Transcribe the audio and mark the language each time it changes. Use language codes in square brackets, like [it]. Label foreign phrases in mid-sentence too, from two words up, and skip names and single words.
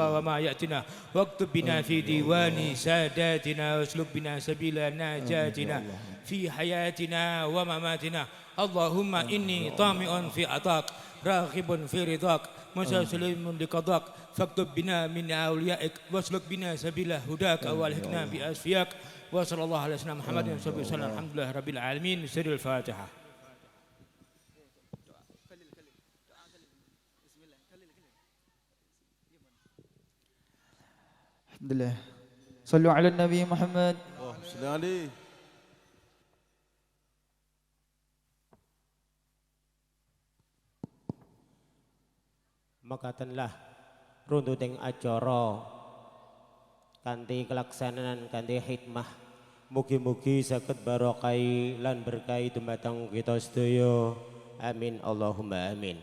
[ar] وما يأتنا واكتب بنا في ديوان ساداتنا واسلك بنا سبيل ناجاتنا في حياتنا ومماتنا اللهم إني طامع في عطاك راغب في رضاك مستسلم لقضاك فاكتب بنا من أوليائك واسلك بنا سبيل هداك والحقنا بأسفياك وصلى الله على سيدنا محمد وصحبه وسلم الحمد لله رب العالمين سر الفاتحة. الحمد لله صلوا على النبي محمد. صل عليه. [jv] Makatenlah runtuting acara kanthi kelaksanan kanthi hikmah mugi-mugi saged barokai lan berkahi dumateng kita sedaya amin [ar] اللهم آمين.